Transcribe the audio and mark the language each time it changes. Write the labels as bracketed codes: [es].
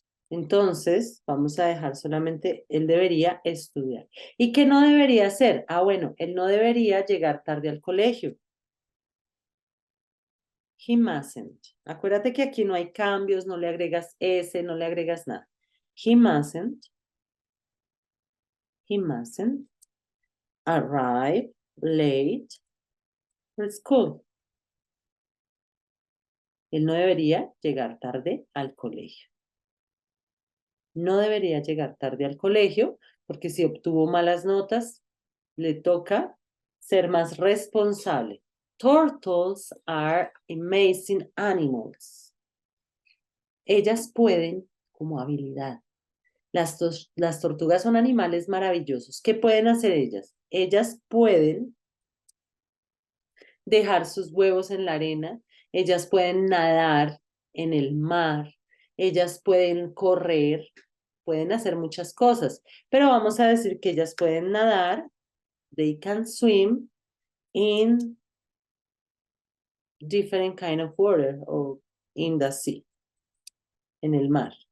[es] Entonces, vamos a dejar solamente, él debería estudiar. ¿Y qué no debería hacer? Ah, bueno, él no debería llegar tarde al colegio. [en] He mustn't. [es] Acuérdate que aquí no hay cambios, no le agregas S, no le agregas nada. [en] He mustn't arrive late for school. [es] Él no debería llegar tarde al colegio. No debería llegar tarde al colegio porque si obtuvo malas notas, le toca ser más responsable. [en] Turtles are amazing animals. [es] Ellas pueden, como habilidad. Las tortugas son animales maravillosos. ¿Qué pueden hacer ellas? Ellas pueden dejar sus huevos en la arena, ellas pueden nadar en el mar, ellas pueden correr, pueden hacer muchas cosas, pero vamos a decir que ellas pueden nadar, [en] they can swim in different kind of water [es] o [en] in the sea, [es] en el mar.